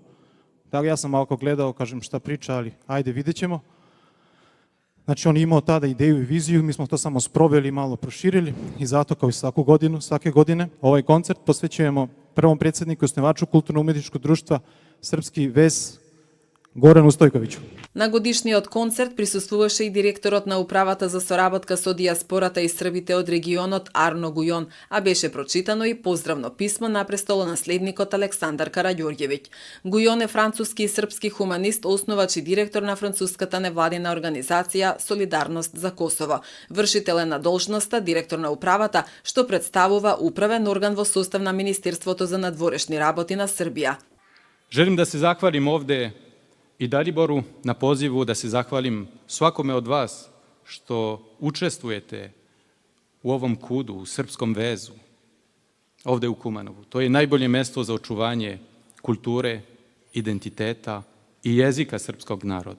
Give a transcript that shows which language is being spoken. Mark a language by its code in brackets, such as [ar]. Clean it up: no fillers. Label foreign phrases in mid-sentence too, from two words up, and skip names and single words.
[sr] Tako ja sam malo gledao, kažem šta priča, ali ajde, vidjet ćemo. Znači on je imao tada ideju i viziju, mi smo to samo sproveli i malo proširili i zato kao i svake godine ovaj koncert posvećujemo prvom predsjedniku i osnivaču kulturno-umetničkog društva Srpski vez Горану Стојковиќу. [mk] На годишниот концерт присуствуваше и директорот на Управата за соработка со диаспората и србите од регионот Арно Гујон, а беше прочитано и поздравно писмо на престолонаследникот Александар Караѓорѓевиќ. Гујон е француски и српски хуманист, основач и директор на француската невладина организација Солидарност за Косово. Вршител е на должноста директор на Управата, што представува управен орган во состав на Министерството за надворешни работи на Србија. [sr] Želim da se zahvalim ovde i Daliboru na pozivu, da se zahvalim svakome od vas što učestvujete u ovom kudu, u Srpskom vezu, ovde u Kumanovu. To je najbolje mesto za očuvanje kulture, identiteta i jezika srpskog naroda.